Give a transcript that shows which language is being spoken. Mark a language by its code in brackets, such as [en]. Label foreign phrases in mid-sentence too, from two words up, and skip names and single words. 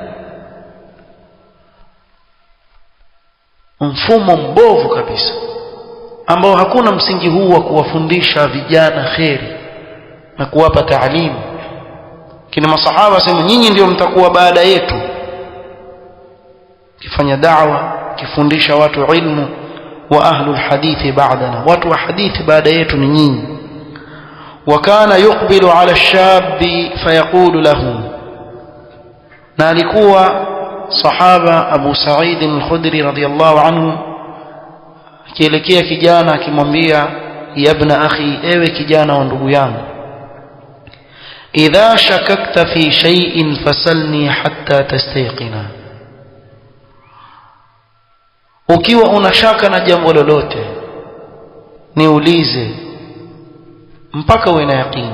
[sw] Mfumo mbovu kabisa ambao hakuna msingi huu wa kuwafundisha vijana kheri na kuwapa taalimu. Kina masahaba wasema nyinyi ndio mtakuwa baada yetu, kifanya da'wa, kifundisha watu ilmu. [ar] وأهل الحديث بعدنا, [sw] watu wa hadithi baada yetu ni nyinyi. [ar] وكان يقبل على الشاب فيقول له، [sw] na alikuwa sahaba Abu Sa'id al-Khudri [ar] رضي الله عنه [sw] akielekea kijana akimwambia, [ar] يا ابن أخي, [sw] ewe kijana wa ndugu yangu, [ar] إذا شككت في شيء فسلني حتى تستيقن, [sw] ukiwa unashaka na jambo lolote niulize mpaka uwe na yaqini.